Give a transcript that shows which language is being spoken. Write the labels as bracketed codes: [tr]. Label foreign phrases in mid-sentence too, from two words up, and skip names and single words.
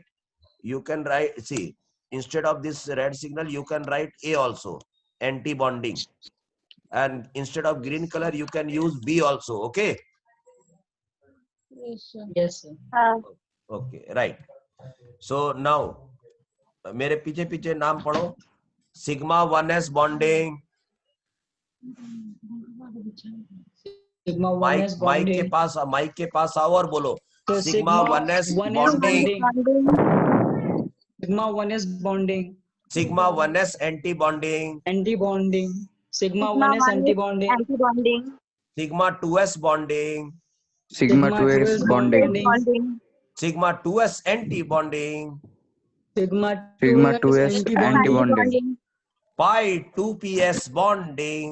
[en] See, instead of this red signal you can write A also, anti-bonding. And instead of green color you can use B also. Okay. Yes, sir. Yes, sir. Okay, right. So now [hi] मेरे पीछे पीछे नाम पढ़ो. [en] sigma 1s bonding. Sigma 1s [hi] माइक [en] bonding. [hi] के पास आओ और बोलो. [en] So sigma 1s bonding. Sigma 1s bonding. sigma 1s anti-bonding. Anti-bonding. Sigma 1s anti-bonding. Anti-bonding. sigma 2s bonding, Sigma 2s 2s bonding. Bonding. sigma 2s anti-bonding, Sigma Sigma 2s 2s anti-bonding. anti-bonding. pi 2ps bonding,